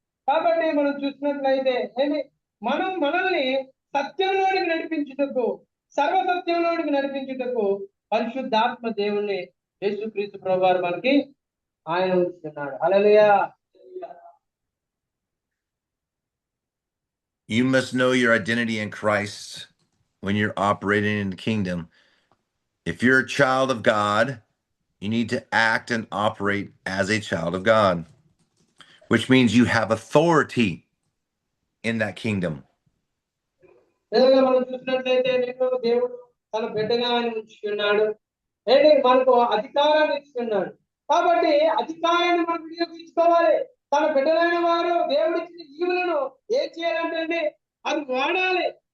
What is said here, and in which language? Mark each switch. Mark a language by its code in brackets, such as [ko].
[te] కాబట్టి మనం చూసినట్లయితే మనల్ని సత్యంలోనికి నడిపించుటకు, సర్వసత్యంలోనికి నడిపించుటకు పరిశుద్ధాత్మ దేవుణ్ణి యేసుక్రీస్తు ప్రభువారు మనకి ఆయన ఉంచుతున్నాడు. హల్లెలూయా. [en] You must know your identity in Christ when you're operating in the kingdom. If you're a child of God, you need to act and operate as a child of God, which means you have authority in that kingdom. [te] మనం చూసినట్లయితే దేవుడు తన బిడ్డగా ఆయన ఉంచుకున్నాడు, మనకు అధికారాన్ని ఇస్తున్నాడు. కాబట్టి అధికారాన్ని మనం వినియోగించుకోవాలి. తన బిడ్డలైన వారు దేవుడిచ్చిన ఈవులను ఏం చేయాలంటే అది వాడాలి.